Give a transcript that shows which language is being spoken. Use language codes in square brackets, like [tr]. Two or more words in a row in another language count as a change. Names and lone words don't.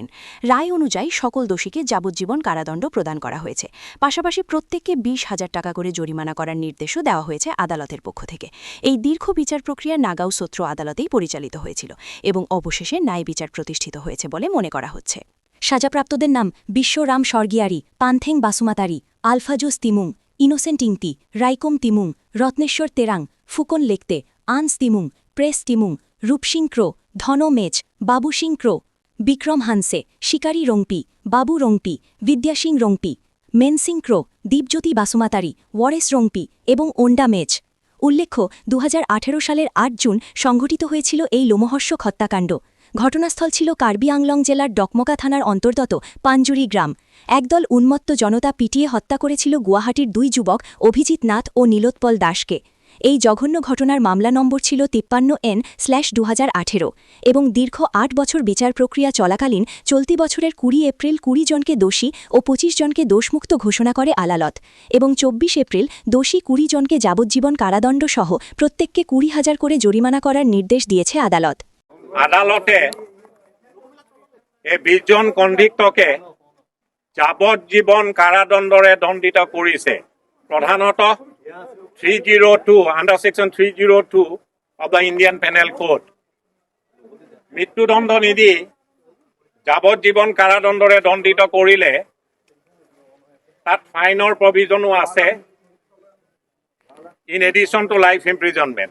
[bn] রায় অনুযায়ী সকল দোষীকে যাবজ্জীবন কারাদণ্ড প্রদান করা হয়েছে। পাশাপাশি প্রত্যেককে ২০,০০০ টাকা করে জরিমানা করার নির্দেশও দেওয়া হয়েছে আদালতের পক্ষ থেকে। এই দীর্ঘ বিচার প্রক্রিয়া নাগাঁও সত্র আদালতেই পরিচালিত হয়েছিল এবং অবশেষে ন্যায় বিচার প্রতিষ্ঠিত হয়েছে বলে মনে করা হচ্ছে। সাজাপ্রাপ্তদের নাম বিশ্বরাম স্বর্গিয়ারি, পান্থেং বাসুমাতারি, আলফাজোস তিমুং, ইনোসেন্ট ইংতি, রাইকোম তিমুং, রত্নেশ্বর তেরাং, ফুকন লেকতে, আনস তিমুং, প্রেস তিমুং, রূপসিং ক্রো, ধন মেচ, বাবু সিং ক্রো, বিক্রম হানসে, শিকারি রংপি, বাবু রংপি, বিদ্যাসিং রংপি, মেনসিং ক্রো, দীপজ্যোতি বাসুমাতারি, ওয়ারেস রংপি এবং ওন্ডা মেচ। উল্লেখ্য, ২০১৮ সালের ৮ জুন সংঘটিত হয়েছিল এই লোমহর্ষক হত্যাকাণ্ড। ঘটনাস্থল ছিল কার্বি আংলং জেলার ডকমকা থানার অন্তর্গত পাঞ্জুরি গ্রাম। একদল উন্মত্ত জনতা পিটিয়ে হত্যা করেছিল গুয়াহাটির ২ যুবক অভিজিৎ নাথ ও নীলোৎপল দাসকে। এই জঘন্য ঘটনার মামলা নম্বর ছিল ৫৩N/২০১৮ এবং দীর্ঘ ৮ বছর বিচার প্রক্রিয়া চলাকালীন চলতি বছরের ২০ এপ্রিল ২০ জনকে দোষী ও ২৫ জনকে দোষমুক্ত ঘোষণা করে আদালত এবং ২৪ এপ্রিল দোষী ২০ জনকে যাবজ্জীবন কারাদণ্ড সহ প্রত্যেককে ২০,০০০ করে জরিমানা করার নির্দেশ দিয়েছে আদালত। [as] আদালতে এই ২০ জন কণ্ডিক্টকে যাবজ্জীবন কারাদণ্ডৰে দণ্ডিত কৰিছে। [en] প্ৰধানত 302 under section 302 of the Indian Penal Code. [as] মৃত্যুদণ্ড নিদি যাবজ্জীবন কাৰাদণ্ডৰে দণ্ডিত কৰিলে তাত ফাইনৰ প্ৰভিজনো আছে, [en] in addition to life imprisonment.